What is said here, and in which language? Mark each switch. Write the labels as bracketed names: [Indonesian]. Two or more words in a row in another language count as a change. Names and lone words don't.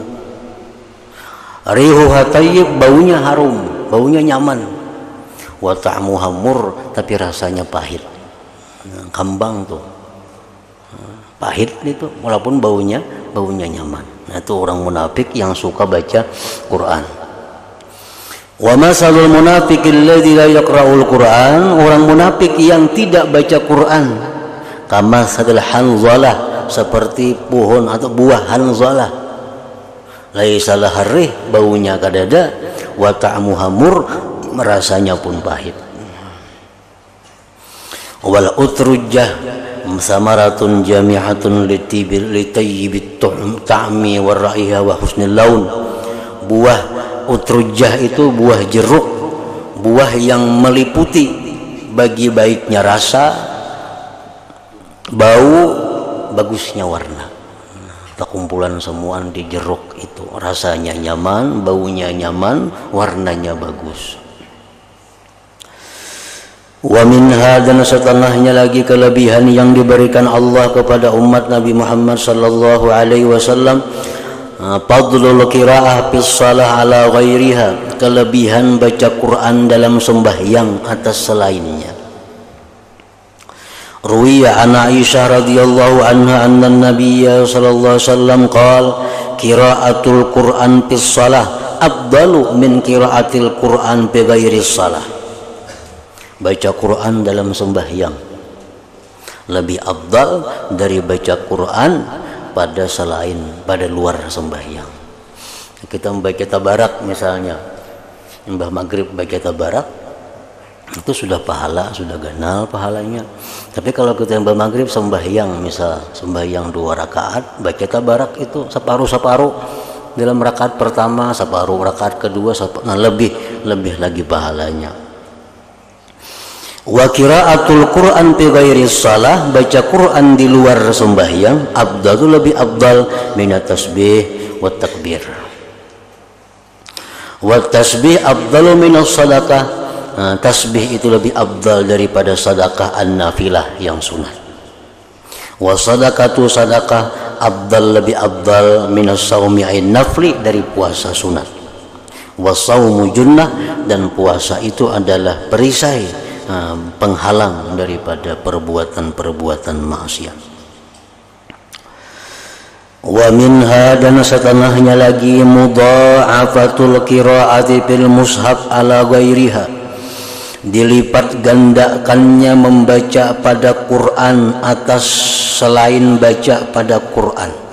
[Arabic] ريحها طيب, [Banjar] baunya harum, baunya nyaman. [Arabic] وطعمها مر, [Banjar] tapi rasanya pahit. Kambang tuh. Pahit itu walaupun baunya nyaman. Nah, itu orang munafik yang suka baca Quran. [Arabic] ومثل المنافق الذي لا يقرأ القرآن, [Banjar] orang munafik yang tidak baca Quran. [Arabic] كمثل الحنظلة, [Banjar] seperti pohon atau buah hanzalah. [Arabic] ليس لها ريح, [Banjar] baunya kadada, [Arabic] وطعمها مر, [Banjar] rasanya pun pahit. [Arabic] والأترجة ثمرة جامعة لطيب الطعم والريح وحسن اللون. [Banjar] Buah utrujah itu buah jeruk, buah yang meliputi bagi baiknya rasa, bau, bagusnya warna. Kumpulan semua di jeruk itu, rasanya nyaman, baunya nyaman, warnanya bagus. [Arabic] ومنها, [Banjar] dan setelahnya lagi kelebihan yang diberikan Allah kepada umat Nabi Muhammad [Arabic] صلى الله عليه وسلم, فضل القراءة في الصلاة على غيرها, [Banjar] kelebihan baca Quran dalam sembahyang atas selainnya. [Arabic] روي عن عائشة رضي الله عنها أن النبي صلى الله عليه وسلم قال قراءة القرآن في الصلاة أفضل من قراءة القرآن بغير صلاة. [Banjar] Baca Quran dalam sembahyang lebih afdal dari baca Quran pada luar sembahyang. Kita membaca tabarak misalnya, Mbah Maghrib baca tabarak, itu sudah pahala, sudah ganal pahalanya. Tapi kalau kita Mbah Maghrib sembahyang, misal sembahyang 2 rakaat, baca tabarak itu separuh-separuh. Dalam rakaat pertama separuh, rakaat kedua separuh, nah lebih lagi pahalanya. [Arabic] وقراءة القرآن في غير صلاة, [Banjar] baca Quran di luar sembahyang afdalu, lebih afdal [Arabic] من التسبيح والتكبير. والتسبيح أفضل من الصدقة, [Banjar] tasbih itu lebih afdal daripada sedekah an-nafilah yang sunat. [Arabic] والصدقة صدقة أفضل, [Banjar] lebih afdal [Arabic] من الصوم عين النفل, [Banjar] dari puasa sunat. [Arabic] والصوم جنة, [Banjar] dan puasa itu adalah perisai, penghalang daripada perbuatan-perbuatan maksiat. [Arabic] ومنها, [Banjar] dan setelahnya lagi [Arabic] مضاعفة القراءة في المصحف على غيرها, [Banjar] dilipat gandakannya membaca pada Quran atas selain baca pada Quran.